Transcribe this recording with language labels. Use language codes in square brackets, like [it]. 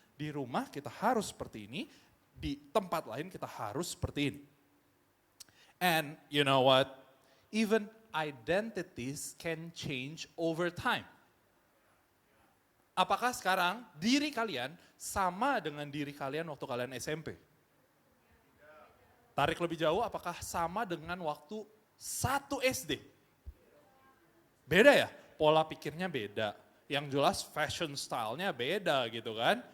[id] Di rumah kita harus seperti ini. Di tempat lain kita harus seperti ini. [en] And you know what? Even identities can change over time. [id] Apakah sekarang diri kalian sama dengan diri kalian waktu kalian SMP? Tarik lebih jauh, apakah sama dengan waktu 1 SD? Beda ya? Pola pikirnya beda. Yang jelas fashion style-nya beda gitu kan.